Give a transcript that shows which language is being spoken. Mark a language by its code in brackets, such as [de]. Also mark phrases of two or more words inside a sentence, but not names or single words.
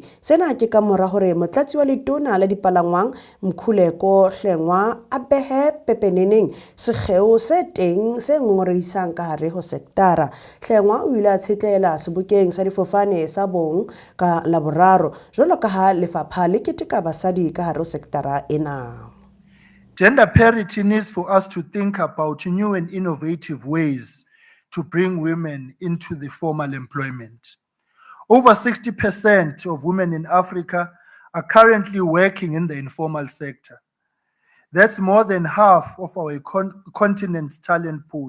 [st] Sena ke ka mora hore motlatsi wa letona la dipalangwang Mkhuleko Hlengwa a behe pepeneneng sekgeo se teng se ngongorehisang ka hare ho sektora. Hlengwa o ile a tshetlela sebokeng sa difofane sa bong ka Laboraro jwalo ka ha lefapha le keteka basadi ka hare ho sektora ena. [en] Gender parity needs for us to think about new and innovative ways to bring women into the formal employment. Over 60% of women in Africa are currently working in the informal sector. That's more than half of our continent's talent pool.